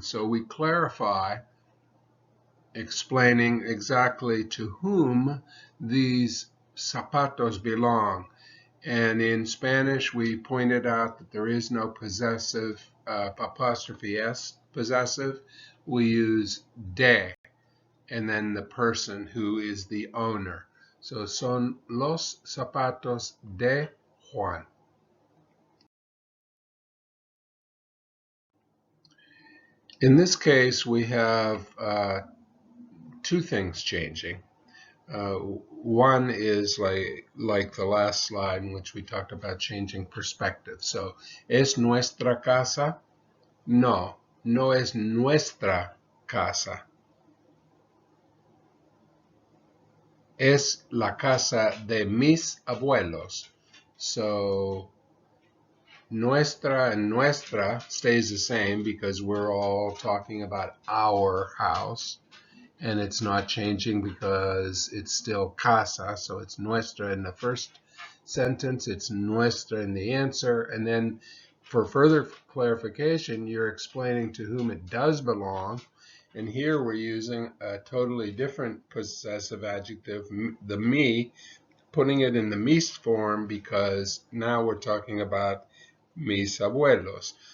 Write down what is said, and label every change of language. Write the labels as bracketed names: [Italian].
[English] So we clarify, explaining exactly to whom these zapatos belong. And in Spanish, we pointed out that there is no possessive, apostrophe S possessive. We use de, and then the person who is the owner. [Spanish] So son los zapatos de Juan. [English] In this case, we have two things changing. One is like the last slide in which we talked about changing perspective. [Spanish] So, ¿es nuestra casa? No, no es nuestra casa. Es la casa de mis abuelos. [English] So, nuestra and nuestra stays the same because we're all talking about our house. And it's not changing because it's still casa, so it's nuestra in the first sentence, it's nuestra in the answer, and then for further clarification, you're explaining to whom it does belong, and here we're using a totally different possessive adjective, the me, putting it in the mis form because now we're talking about [Spanish] mis abuelos.